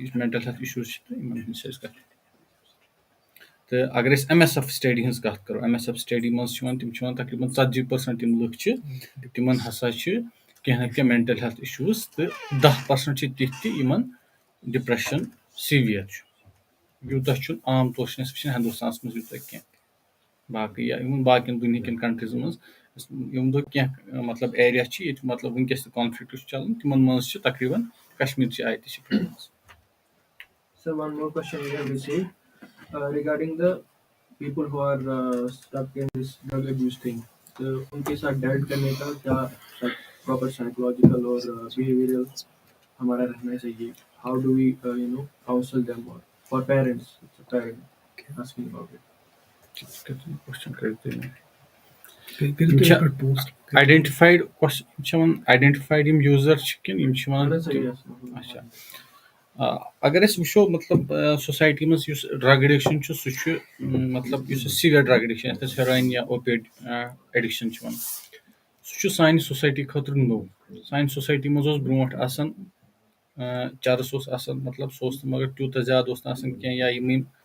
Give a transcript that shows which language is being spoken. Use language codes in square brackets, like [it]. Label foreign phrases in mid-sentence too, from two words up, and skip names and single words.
[en] mental health issues [ks] چھِ تہٕ یِمن ہٕنٛز چھِ أسۍ کتھ تہٕ اگر أسۍ ایم ایس ایف سٹڈی ہٕنٛز کتھ کرو ایم ایس ایف سٹڈی منٛز چھِ یِوان تِم چھِ یِوان تقریٖبن 40% یِم لُکھ چھِ تِمن ہسا چھِ کینٛہہ نتہٕ کینٛہہ [en] mental health issues [ks] تہٕ 10% چھِ تِتھۍ تہِ یِمن ڈِپریشن سیٖویر چھُ یوٗتاہ چھُنہٕ عام طور چھِنہٕ أسۍ وٕچھان ہندوستانس منٛز یوٗتاہ کینٛہہ باقٕے یا یِمن باقین دُنہِکٮ۪ن کنٹریٖزن منٛز یِم دۄہ کینٛہہ مطلب ایریا چھِ ییٚتہِ مطلب وٕنکیٚس تہِ کانفلِکٹ چھُ چلان تِمن منٛز چھِ تقریٖبن کشمیٖرچہِ آیہِ تہِ چھِ [en] So one more question we have received regarding the people who are stuck in this drug abuse thing. [hi] तो उनके साथ डेट करने का क्या [en] proper psychological [hi] और बिहेवियरल हमारा रहना चाहिए? [en] How do we counsel them or for parents? It's a parent asking about it. [ks] آیڈینٹِفایڈ یِم یوٗزر چھِ کِنہٕ یِم چھِ وَنان اچھا اگر أسۍ وٕچھو مطلب سوسایٹی منٛز یُس ڈرگ ایڈِکشن چھُ سُہ چھُ مطلب یُس [en] severe drug addiction [ks] یَتھ أسۍ ہیرویِن یا [en] opioid addiction [ks] چھِ وَنان سُہ چھُ سانہِ سوسایٹی خٲطرٕ نوٚو سانہِ سوسایٹی منٛز اوس برونٛٹھ آسان چرٕس اوس آسان مطلب سُہ اوس نہٕ مگر تیوٗتاہ زیادٕ اوس نہٕ آسان کینٛہہ یا یِم